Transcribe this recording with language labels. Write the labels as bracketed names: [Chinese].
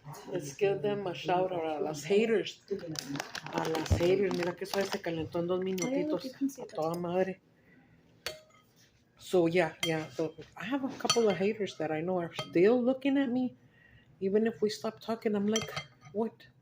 [English] Let's give them a shout out [Spanish] a las haters. A las haters. Mira que suave se calentó en 2 minutitos. A toda madre. [English] So yeah. So I have a couple of haters that I know are still looking at me. Even if we stop talking, I'm like, what?